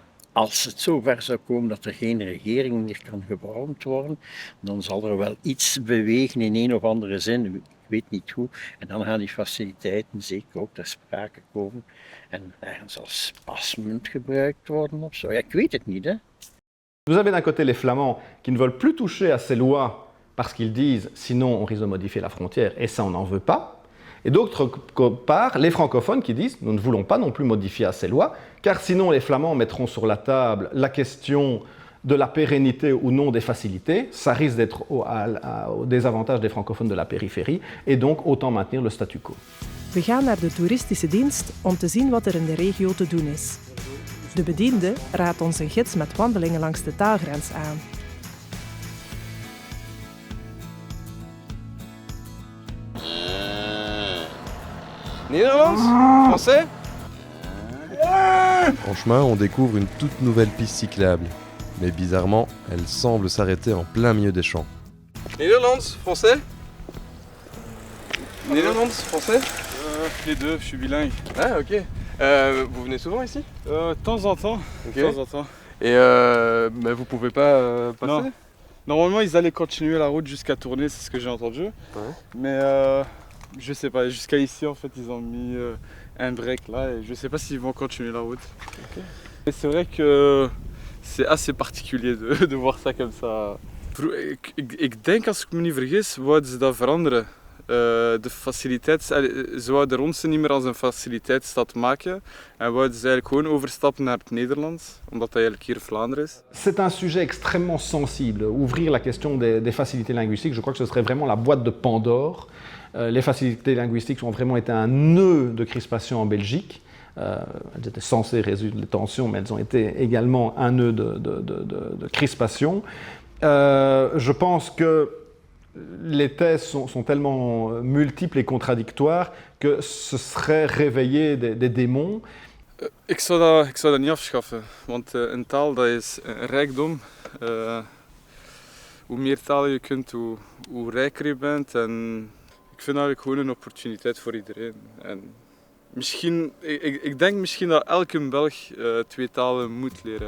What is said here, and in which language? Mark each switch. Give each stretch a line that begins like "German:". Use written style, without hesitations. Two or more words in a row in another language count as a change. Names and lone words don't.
Dutch: Als het zover zou komen dat er geen regering meer kan gebouwd worden, dan zal er wel iets bewegen in een of andere zin, ik weet niet hoe, en dan gaan die faciliteiten zeker ook ter sprake komen en ergens als pasmunt gebruikt worden of zo. Ja, ik weet het niet, hè.
French: Vous avez d'un côté les Flamands qui ne veulent plus toucher à ces lois parce qu'ils disent sinon on risque de modifier la frontière et ça on n'en veut pas. Et d'autre part les francophones qui disent nous ne voulons pas non plus modifier à ces lois car sinon les Flamands mettront sur la table la question de la pérennité ou non des facilités, ça risque d'être au désavantage des francophones de la périphérie et donc autant maintenir le statu quo.
Dutch: We gaan naar de toeristische dienst om te zien wat er in de regio te doen is. De bediende raadt ons een gids met wandelingen langs de taalgrens aan. Nederlands?
French: Français? En chemin, on découvre une toute nouvelle piste cyclable. Mais bizarrement, elle semble s'arrêter en plein milieu des champs. Nederlands? Français? Nederlands? Français? Les deux, je suis bilingue. Ah, ok. Vous venez souvent ici? De temps en temps. Ok. De temps en temps. Et mais vous pouvez pas passer? Non. Normalement, ils allaient continuer la route jusqu'à Tournai, c'est ce que j'ai entendu. Ouais. Mais je sais pas, jusqu'à ici, en fait, ils ont mis un break là et je sais pas s'ils vont continuer la route. Okay. Et c'est vrai que c'est assez particulier de voir ça comme ça.
Dutch: Ik denk, als ik me niet vergis, wouden ze dat veranderen. De ze wouden Ronse niet meer als een faciliteitsstad maken en wouden ze eigenlijk gewoon overstappen naar het Nederlands, omdat dat eigenlijk hier Vlaanderen is.
French: C'est un sujet extrêmement sensible. Ouvrir la question des facilités linguistiques, je crois que ce serait vraiment la boîte de Pandore. Les facilités linguistiques ont vraiment été un nœud de crispation en Belgique. Elles étaient censées résoudre les tensions, mais elles ont été également un nœud de crispation. Je pense que les thèses sont tellement multiples et contradictoires que ce serait réveiller des démons.
Dutch: Ik zou dat niet afschaffen, want een taal dat is een rijkdom. Hoe meer talen je kunt, hoe rijker je bent. En ik vind eigenlijk gewoon een opportuniteit voor iedereen. En misschien, ik denk misschien dat elke Belg 2 talen moet leren.